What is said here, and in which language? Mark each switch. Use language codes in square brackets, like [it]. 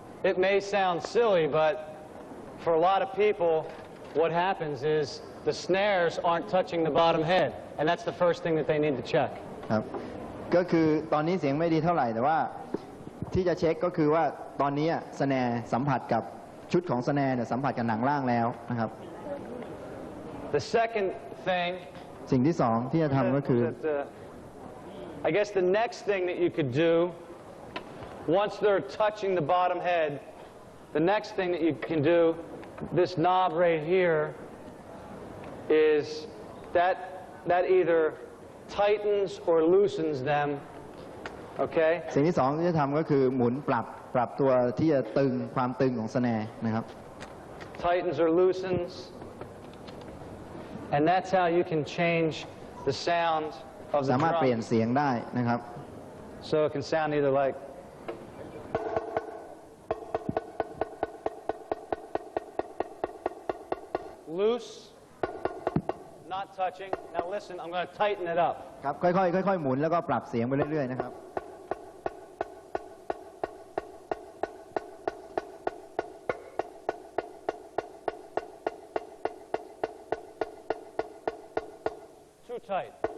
[en] it may sound silly, but for a lot of people, what happens is the snares aren't touching the bottom head, and that's the first thing that they need to check. [th] ครับก็คือตอนนี้เสียงไม่ดีเท่าไหร่แต่ว่าที่จะเช็คก็คือว่าตอนนี้สแนร์สัมผัสกับชุดของสแนร์เนี่ยสัมผัสกับหนังล่างแล้วนะครับ [en] The second thing, [th] สิ่งที่สองที่จะทำก็คือ [en] I guess the next thing that you could do, once they're touching the bottom head, the next thing that you can do, this knob right here, is that either tightens or loosens them, okay? [th] สิ่งที่สองที่จะทำก็คือหมุนปรับตัวที่จะตึงความตึงของสแนร์นะครับ [en] Tightens or loosens, and that's how you can change the sound of the [th] สามารถเปลี่ยน [en] drum. [th] เสียงได้นะครับ [en] So it can sound either like loose, not touching. Now listen, I'm going to tighten it up. [th] ครับค่อยๆหมุนแล้วก็ปรับเสียงไปเรื่อยๆนะครับ [en] Too tight.